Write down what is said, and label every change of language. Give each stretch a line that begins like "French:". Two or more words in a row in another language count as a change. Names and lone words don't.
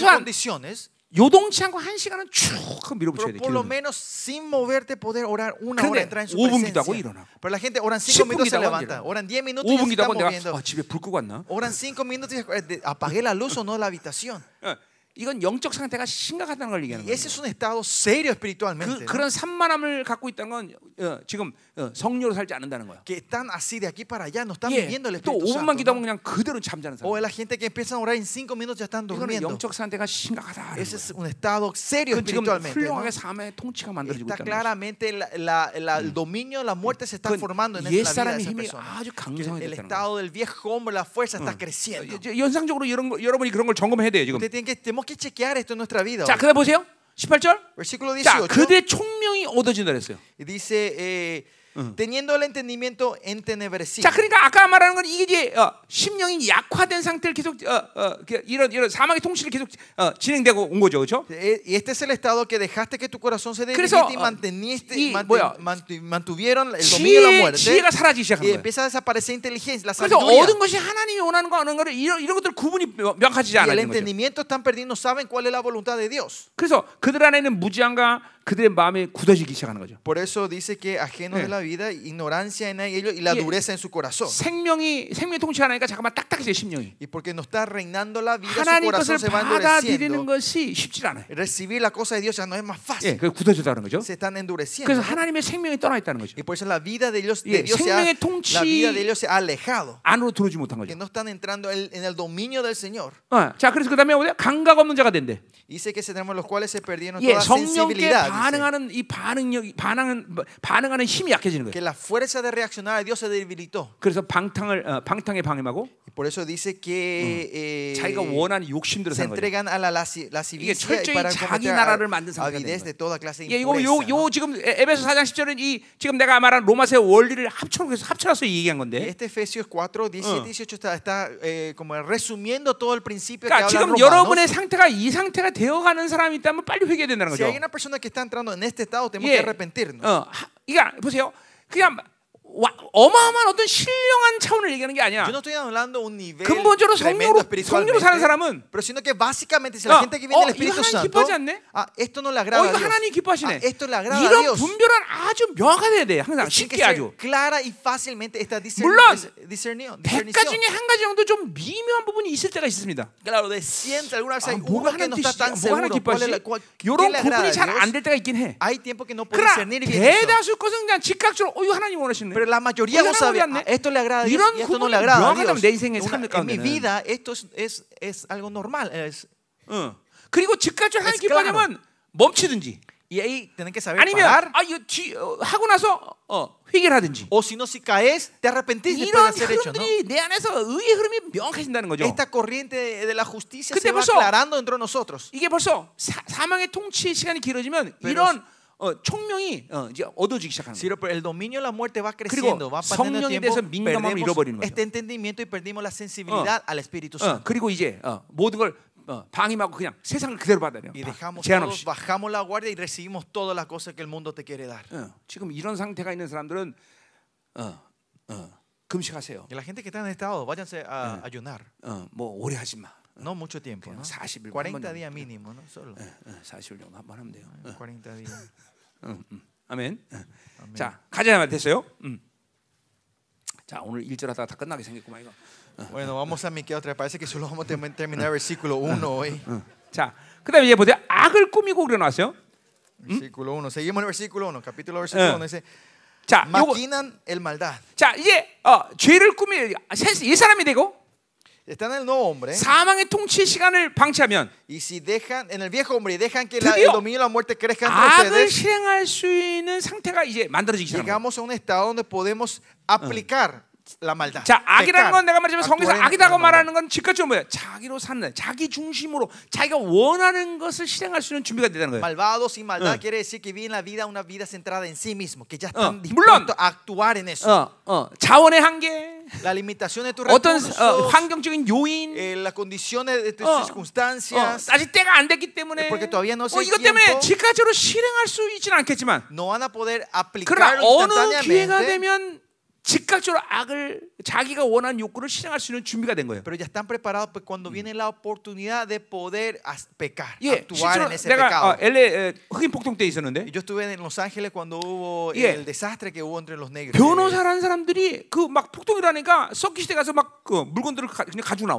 Korean: 최소한
Spanish: condiciones,
Korean: 요동치 않고 한 시간은 쭉 밀어붙여야 돼.
Spanish: pero por lo
Korean: 기도는.
Spanish: menos sin moverte poder orar una
Korean: 근데
Spanish: hora, entrar en su
Korean: 5분 기도하고
Spanish: presencia.
Korean: 일어나고.
Spanish: Pero la gente oran 5
Korean: 10분
Spanish: minutos y se
Korean: 기도하고
Spanish: levanta,
Korean: 일어나고.
Spanish: oran 10 minutos y ya
Korean: 5분
Spanish: se están
Korean: 기도하고 내가
Spanish: moviendo.
Korean: 집에 불 끄고 왔나?
Spanish: Oran 5 minutos y apagué la luz o no de la habitación.
Korean: 이건 영적 상태가 심각하다는 걸 얘기하는
Spanish: Y
Korean: 거예요.
Spanish: ese es un estado serio espiritualmente. ¿no?
Korean: 그런 산만함을 갖고 있다는 건 지금 성령으로 살지 않는다는 거야.
Spanish: Que están así de aquí para allá, no están
Korean: 예,
Spanish: viviendo el
Korean: 또
Spanish: Espíritu
Korean: 5분만
Spanish: Santo.
Korean: 기도하면
Spanish: ¿no?
Korean: 그냥 그대로 잠자는
Spanish: O
Korean: 사람.
Spanish: es la gente que empiezan a orar en 5 minutos ya están
Korean: 이거는
Spanish: durmiendo.
Korean: 영적 상태가 심각하다.
Spanish: Ese es un estado serio
Korean: 그 지금
Spanish: espiritualmente. ¿no?
Korean: 훌륭하게 삶의 통치가 만들어지고
Spanish: Está
Korean: 있다는 거죠.
Spanish: claramente el dominio de la muerte se está formando en la vida de
Korean: 옛사람의
Spanish: esa
Korean: 힘이
Spanish: persona.
Korean: 아주
Spanish: El
Korean: 강성해졌다는 거예요.
Spanish: estado del viejo hombre, la fuerza está creciendo.
Korean: 연상적으로 이런 거, 여러분이 그런 걸 점검해야 돼요 지금.
Spanish: Tenemos que chequear esto en nuestra vida.
Korean: 자, 그다음 보세요. 18절.
Spanish: Versículo
Korean: 자,
Spanish: 18.
Korean: 그들의 총명이 얻어진다 그랬어요.
Spanish: Dice, teniendo el entendimiento entenebrecido.
Korean: 자, 그러니까 아까 말하는 건 이게 이제 심령이 약화된 상태를 계속 이런 사망의 통치를 계속 진행되고 온 거죠, 그렇죠?
Spanish: Y este es el estado que dejaste que tu corazón se
Korean: 그래서,
Spanish: debilite y mantuvieron el dominio de la
Korean: 지혜가
Spanish: muerte.
Korean: 사라지기 시작한
Spanish: Y
Korean: 거예요.
Spanish: empieza a desaparecer inteligencia, la
Korean: 그래서
Spanish: sabiduría.
Korean: 얻은 것이 하나님이 원하는 거, 거를 이런 것들 구분이 명확하지
Spanish: Y el
Korean: 않아요.
Spanish: entendimiento están perdiendo, no saben cuál es la voluntad de Dios.
Korean: 그래서 그들 안에는 무지함과 그들의 마음이 굳어지기 시작하는 거죠.
Spanish: Por eso dice que ajenos de la vida, ignorancia en ellos y la dureza en su corazón.
Korean: 생명의 통치 하나니까 잠깐만 딱딱해져요, 심령이.
Spanish: Y porque no está reinando la vida, su
Korean: 하나님
Spanish: corazón
Korean: 것을
Spanish: se va
Korean: 받아들이는
Spanish: endureciendo.
Korean: 것이 쉽지 않아요.
Spanish: Recibir la cosa de Dios ya no es más fácil.
Korean: 그 굳어졌다는 거죠.
Spanish: Se están endureciendo.
Korean: 그래서
Spanish: ¿no?
Korean: 하나님의 생명이 떠나 있다는 거죠.
Spanish: Y por eso la vida de Dios,
Korean: 예, 생명의 통치
Spanish: la vida de ellos se ha alejado.
Korean: 안으로 들어오지 못한
Spanish: Que
Korean: 거죠.
Spanish: no están entrando en el dominio del Señor.
Korean: 자, 그래서 그다음에 뭐냐? 감각 없는 자가 된대.
Spanish: Dice que se tenemos los cuales se perdieron
Korean: 예,
Spanish: toda
Korean: 성령께
Spanish: sensibilidad. dice.
Korean: 반응하는 이 반응하는 힘이 약해지는 거예요.
Spanish: Que la fuerza de reaccionar a Dios se debilitó.
Korean: 그래서 방탕에 방임하고
Spanish: Y por eso dice que
Korean: 자기가 원하는 욕심대로
Spanish: se
Korean: 사는 거죠.
Spanish: entregan a la
Korean: 이게
Spanish: lascivia y
Korean: 철저히
Spanish: para
Korean: 자기
Spanish: cometer
Korean: 나라를 만든 상태가
Spanish: avidez
Korean: 되는
Spanish: de toda clase de
Korean: 예, 이거
Spanish: impureza.
Korean: 요 지금 에베소 4장 10절은 이 지금 내가 말한 로마서의 원리를 합쳐서 얘기한 건데.
Spanish: Este Efesios 4, 17, 18 está como resumiendo todo el principio que
Korean: 그러니까
Spanish: habla
Korean: 지금
Spanish: Romanos.
Korean: 여러분의 상태가 이 상태가 되어가는 사람이 있다면 빨리 회개해야 된다는
Spanish: Si
Korean: 거죠.
Spanish: hay una persona que está entrando en este estado, tenemos
Korean: 예,
Spanish: que arrepentirnos.
Korean: 그러니까 보세요. 그냥 어마어마한 어떤 신령한 차원을 얘기하는 게 아니야.
Spanish: Yo no estoy hablando de un nivel
Korean: 근본적으로
Spanish: tremendo
Korean: 성령으로 사는 사람은
Spanish: pero sino que básicamente si la gente que viene del
Korean: 이거
Spanish: Espíritu
Korean: 하나님
Spanish: Santo,
Korean: 기뻐하지 않네?
Spanish: esto no le agrada a
Korean: 이거
Spanish: Dios.
Korean: 하나님 기뻐하시네.
Spanish: esto le agrada a
Korean: 이런
Spanish: Dios.
Korean: 분별은 아주 명확해야 돼. 항상
Spanish: Tiene que
Korean: 쉽게 아주.
Spanish: ser clara y fácilmente esta
Korean: 물론
Spanish: discernión.
Korean: 100가지 중에 한 가지 정도 좀 미묘한 부분이 있을 때가 있습니다.
Spanish: Claro, de 100 alguna vez hay
Korean: 뭐가
Spanish: uno que
Korean: 하나님
Spanish: no está
Korean: 뜻이지?
Spanish: tan
Korean: 뭐가 하나님
Spanish: seguro cuál es
Korean: 기뻐하지?
Spanish: ¿qué
Korean: 이런
Spanish: le agrada
Korean: 구분이
Spanish: a
Korean: 잘 안
Spanish: Dios?
Korean: 될 때가 있긴 해.
Spanish: Hay tiempo que no puede
Korean: 그러나
Spanish: discernir bien eso.
Korean: 대다수 것은 그냥 즉각적으로 이거 하나님 원하시네.
Spanish: Pero la mayoría no sabe, esto le agrada a Dios
Korean: 이런
Spanish: y esto no
Korean: 구분이
Spanish: le agrada a
Korean: 명확하다면
Spanish: Dios.
Korean: 내 인생의 삶
Spanish: En mi
Korean: 가운데는.
Spanish: vida esto es algo normal.
Korean: 그리고 즉각적으로 하나님 기뻐하려면 멈추든지.
Spanish: Y ahí tienen que saber
Korean: 아니면
Spanish: parar.
Korean: 이거 하고 나서 회개를 하든지.
Spanish: O si no, si caes, te arrepentís después de
Korean: 이런
Spanish: hacer hecho, ¿no?
Korean: 흐름들이 내 안에서 의의 흐름이 명확해진다는 거죠.
Spanish: Esta corriente de la justicia
Korean: 근데
Spanish: se va
Korean: 벌써
Spanish: aclarando dentro de nosotros.
Korean: 이게 벌써 사망의 통치 시간이 길어지면 이런 총명이 이제 얻어지기 시작하는
Spanish: Sí,
Korean: 거예요.
Spanish: pero el dominio de la muerte va creciendo, va pasando el
Korean: 성령에
Spanish: tiempo,
Korean: 대해서 민감함을 잃어버리는
Spanish: perdemos
Korean: 거죠.
Spanish: este entendimiento y perdimos la sensibilidad al Espíritu Santo.
Korean: 그리고 이제 모든 걸 방임하고 그냥 세상을 그대로 받아들여.
Spanish: Y dejamos
Korean: 제한
Spanish: todos,
Korean: 없이.
Spanish: bajamos la guardia y recibimos todas las cosas que el mundo te quiere dar.
Korean: 지금 이런 상태가 있는 사람들은 금식하세요.
Spanish: Y la gente que está en estado, váyanse a ayunar.
Korean: 뭐 오래 하지 마.
Spanish: No mucho tiempo, ¿no?
Korean: 40일
Spanish: 40 días mínimo, ¿no? Solo
Korean: 40일 정도 한번 하면 돼요.
Spanish: 40 días.
Korean: 아멘. 자, 가자 됐어요. 자, 오늘 1절 하다가 다 끝나게 생겼구만 이거.
Spanish: Bueno, vamos a Miqueas otra vez. Parece que solo vamos a terminar el versículo 1 hoy.
Korean: 자, 그다음에 이제 보세요. 악을 꾸미고 그려놨어요.
Spanish: Versículo 1. Seguimos en el versículo 1. Capítulo versículo 1. Dice,
Korean: 자, 요거,
Spanish: maquinan el maldad.
Korean: 자 이제 죄를 꾸미 이 사람이 되고
Spanish: Están en el nuevo hombre.
Korean: 사망의 통치의 시간을 방치하면
Spanish: Y si dejan en el viejo hombre y dejan que el
Korean: 드디어
Spanish: dominio de la muerte crezca entre
Korean: 악을
Spanish: ustedes,
Korean: 실행할 수 있는 상태가 이제 만들어지기 시작합니다.
Spanish: llegamos a un estado donde podemos aplicar la maldad.
Korean: 자, 악이라는 건 내가 말했지만
Spanish: actuar
Korean: 성경에서
Spanish: en la
Korean: 악이라고
Spanish: maldad.
Korean: 말하는 건 즉각적으로 뭐야? 자기로 사는, 자기 중심으로 자기가 원하는 것을 실행할 수 있는 준비가 되는 거예요.
Spanish: Malvados sin maldad quiere decir que viven la vida una vida centrada en sí mismo, que ya están
Korean: 물론,
Spanish: dispuestos a actuar en eso.
Korean: 자원의 한계,
Spanish: La limitación de tus
Korean: 어떤
Spanish: recursos,
Korean: 환경적인 요인,
Spanish: las condiciones de tus circunstancias,
Korean: 아직 때가 안 됐기 때문에
Spanish: porque todavía no es el
Korean: 이것 때문에
Spanish: tiempo.
Korean: 즉각적으로 실행할 수 있지는 않겠지만
Spanish: no van a poder
Korean: 그러나
Spanish: aplicarlo
Korean: 어느 기회가
Spanish: instantáneamente.
Korean: 되면 즉각적으로 악을 자기가 원하는 욕구를 실행할 수 있는 준비가 된 거예요.
Spanish: Pero ya están preparados pues, cuando viene la oportunidad de poder pecar,
Korean: 예,
Spanish: actuar
Korean: 실제로
Spanish: en ese
Korean: 내가
Spanish: pecado.
Korean: LA 흑인 폭동 때 있었는데
Spanish: Y yo estuve en Los Ángeles cuando hubo
Korean: 예.
Spanish: el desastre que hubo entre los negros.
Korean: 변호사라는 사람들이 그 막 폭동이 일어나니까 서킷 시대 가서 막 그 물건들을 그냥 가지고 나와.